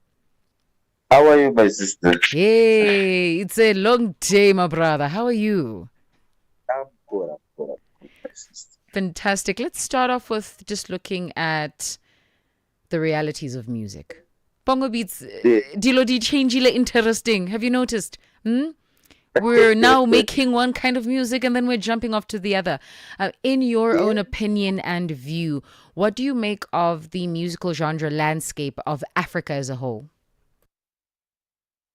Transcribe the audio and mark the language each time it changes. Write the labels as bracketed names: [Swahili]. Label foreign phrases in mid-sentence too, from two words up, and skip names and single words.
[English] How are you, my sister? Hey, it's a long day, my brother. How are you? I'm good, my sister. Fantastic. Let's start off with just looking at the realities of music. Bongo Beats, [Tswana] dilo di changile interesting. [English] Have you noticed? We're now making one kind of music and then we're jumping off to the other. In your own opinion and view, what do you make of the musical genre landscape of Africa as a whole?